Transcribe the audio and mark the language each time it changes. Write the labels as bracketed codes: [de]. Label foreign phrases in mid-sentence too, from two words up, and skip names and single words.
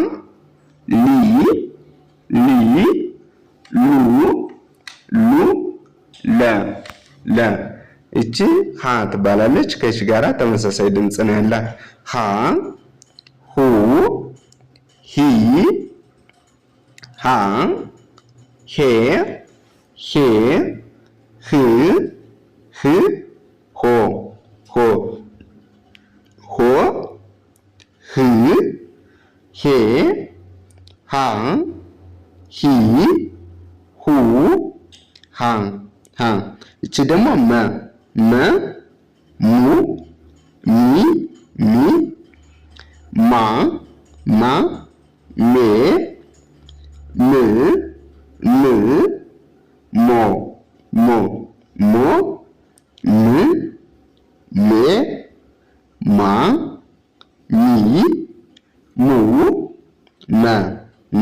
[am] ሉ ለ እቺ ሀ ትባላለች። ከእቺ ጋራ ተመሳሳይ ድምጽ ነው ያላት። ሀ ሁ ሂ ሃ ሄ ህ ሆ ህ ሄ ሃ ሂ ሁ ሃ እቺ ደግሞ መ ሙ ሚ ማ ሜ ሞ ሜ ማ ሚ ሙ መ መ